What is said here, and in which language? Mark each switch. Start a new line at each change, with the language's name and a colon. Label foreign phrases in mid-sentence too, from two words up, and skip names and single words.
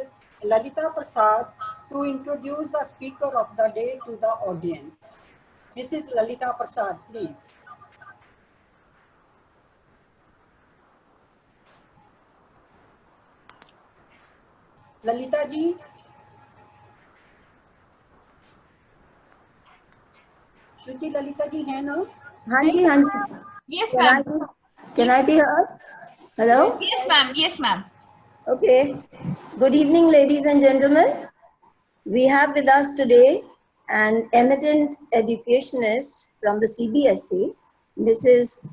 English: Lalita Prasad to introduce the speaker of the day to the audience. Mrs. Lalita Prasad, please. Lalita ji.
Hindi: शुचि ललिता जी है ना? हाँ जी, हाँ जी.
English: Yes, ma'am. Can I be heard? Hello? Yes, ma'am. Yes, ma'am. Okay. Good evening, ladies and gentlemen. We have with us today an eminent educationist from the CBSE, Mrs.